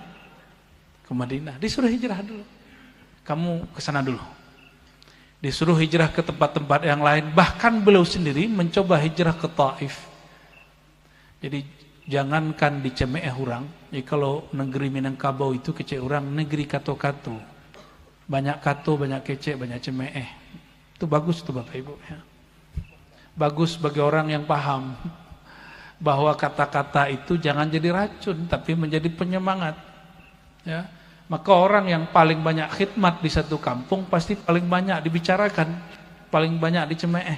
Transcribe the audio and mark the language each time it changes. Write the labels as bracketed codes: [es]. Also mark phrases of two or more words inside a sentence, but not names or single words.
[id] Ke Madinah. Disuruh hijrah dulu. kamu ke sana dulu. Disuruh hijrah ke tempat-tempat yang lain, bahkan beliau sendiri mencoba hijrah ke Taif. Jadi jangankan dicemeeh orang, jadi kalau negeri Minangkabau itu [min] kece orang negeri kato-kato. Banyak kato, banyak kece, banyak cemeeh. [id] Itu bagus tuh Bapak Ibu ya. Bagus bagi orang yang paham bahwa kata-kata itu jangan jadi racun tapi menjadi penyemangat. Ya. Maka orang yang paling banyak khidmat di satu kampung pasti paling banyak dibicarakan, paling banyak dicemeeh.